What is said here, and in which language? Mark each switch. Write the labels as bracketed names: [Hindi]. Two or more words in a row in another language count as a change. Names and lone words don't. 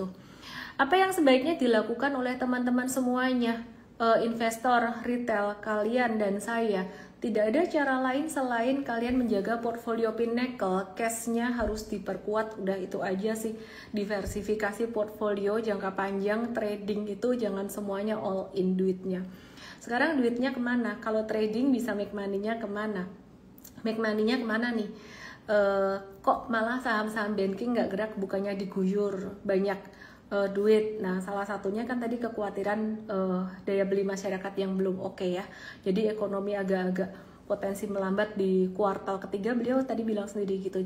[Indonesian] Apa yang sebaiknya dilakukan oleh teman-teman semuanya, investor retail kalian dan saya? Tidak ada cara lain selain kalian menjaga portfolio Pinnacle, cash-nya harus diperkuat, udah itu aja sih. Diversifikasi portfolio jangka panjang, trading itu jangan semuanya [English] all in [Indonesian] duitnya. Sekarang duitnya kemana? Kalau trading bisa [English] make money- [Indonesian] nya kemana? [English] Make money- [Indonesian] nya kemana nih? Kok malah saham-saham banking nggak gerak, bukannya diguyur banyak duit. Nah, salah satunya kan tadi kekhawatiran daya beli masyarakat yang belum oke ya. Jadi ekonomi agak-agak potensi melambat di kuartal ketiga, beliau tadi bilang sendiri gitu.